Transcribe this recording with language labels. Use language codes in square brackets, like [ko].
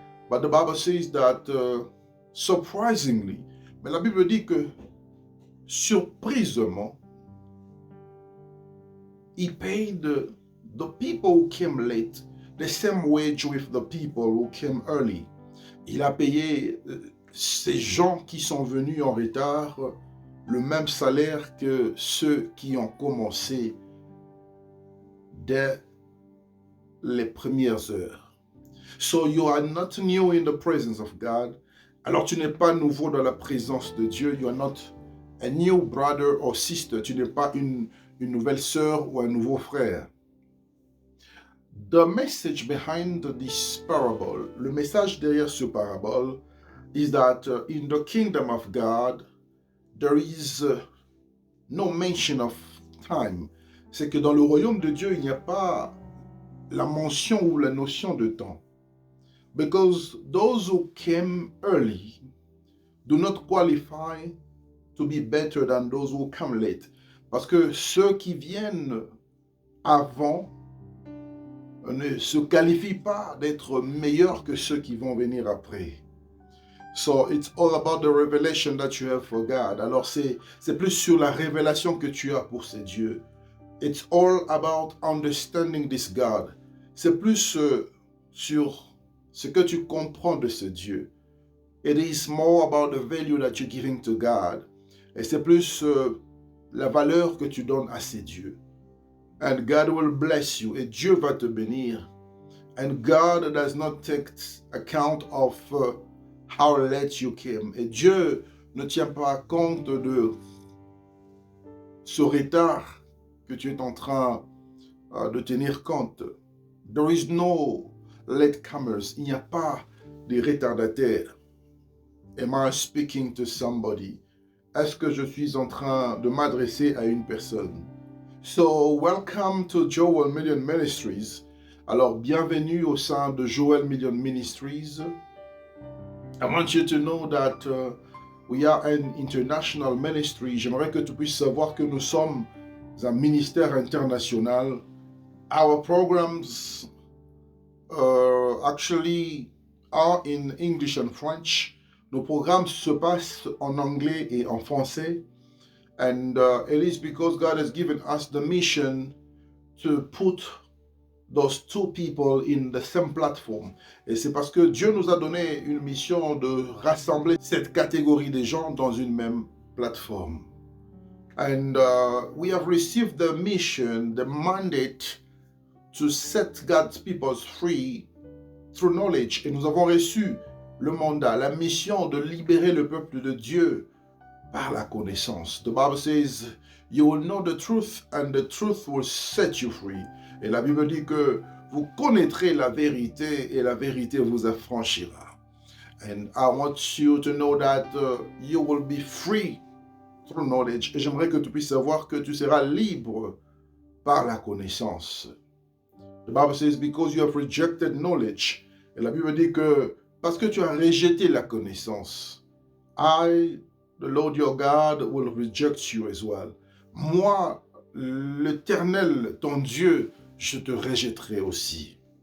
[en] But the Bible says that surprisingly, [fr] mais la Bible dit que surprisement, [en] he paid the people who came late the same wage with the people who came early. [fr] Il a payé ces gens qui sont venus en retard le même salaire que ceux qui ont commencé dès les premières heures. [en] So you are not new in the presence of God. [fr] Alors tu n'es pas nouveau dans la présence de Dieu. [en] You are not a new brother or sister. [fr] Tu n'es pas une nouvelle sœur ou un nouveau frère. [en] The message behind this parable, [fr] le message derrière ce parabole, [en] is that in the kingdom of God, there is no mention of time. [fr] C'est que dans le royaume de Dieu, il n'y a pas la mention ou la notion de temps. [en] Because those who came early do not qualify to be better than those who come late. [fr] Parce que ceux qui viennent avant ne se qualifient pas d'être meilleurs que ceux qui vont venir après. [en] So it's all about the revelation that you have for God. [fr] Alors c'est plus sur la révélation que tu as pour ces dieux. [en] It's all about understanding this God. [fr] C'est plus sur ce que tu comprends de ce Dieu. [en] It is more about the value that you're giving to God. [fr] Et c'est plus la valeur que tu donnes à ces dieux. [en] And God will bless you. [fr] Et Dieu va te bénir. [en] And God does not take account of how late you came. [fr] Et Dieu ne tient pas compte de ce retard que tu es en train de tenir compte. [en] There is no latecomers. [fr] Il n'y a pas de retardataires. [en] Am I speaking to somebody? [fr] Est-ce que je suis en train de m'adresser à une personne? [en] So, welcome to Joel Million Ministries. [fr] Alors, bienvenue au sein de Joel Million Ministries. [en] I want you to know that we are an international ministry. [fr] J'aimerais que tu puisses savoir que nous sommes un ministère international. [en] Our programs actually are in English and French. [fr] Nos programmes se passent en anglais et en français. [en] And it is because God has given us the mission to put those two people in the same platform. [fr] Et c'est parce que Dieu nous a donné une mission de rassembler cette catégorie de gens dans une même plateforme. [en] And we have received the mission, the mandate to set God's people free through knowledge. [fr] Et nous avons reçu le mandat, la mission de libérer le peuple de Dieu par la connaissance. [en] The Bible says, you will know the truth and the truth will set you free. [fr] Et la Bible dit que vous connaîtrez la vérité et la vérité vous affranchira. [en] And I want you to know that you will be free through knowledge. [fr] Et j'aimerais que tu puisses savoir que tu seras libre par la connaissance. [en] The Bible says, because you have rejected knowledge. [fr] Et la Bible dit que parce que tu as rejeté la connaissance, [en] I, the Lord your God, will reject you as well. [fr] Moi, l'Éternel, ton Dieu, je te rejetterai aussi.